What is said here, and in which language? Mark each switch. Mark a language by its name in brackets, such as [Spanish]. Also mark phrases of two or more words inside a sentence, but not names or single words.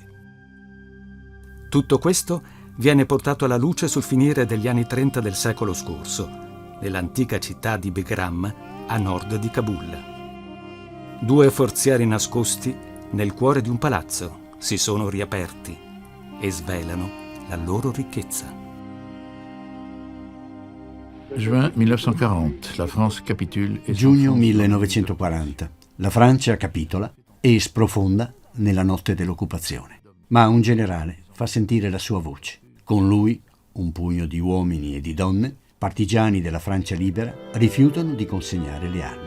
[Italian] Tutto questo viene portato alla luce sul finire degli anni 30 del secolo scorso, nell'antica città di Begram, a nord di Kabul. 2 forzieri nascosti nel cuore di un palazzo si sono riaperti e svelano la loro ricchezza. [French] Juin 1940, la France capitule e [Italian] Giugno 1940, la Francia capitola e sprofonda nella notte dell'occupazione. Ma un generale fa sentire la sua voce. Con lui un pugno di uomini e di donne, partigiani della Francia libera, rifiutano di consegnare le armi.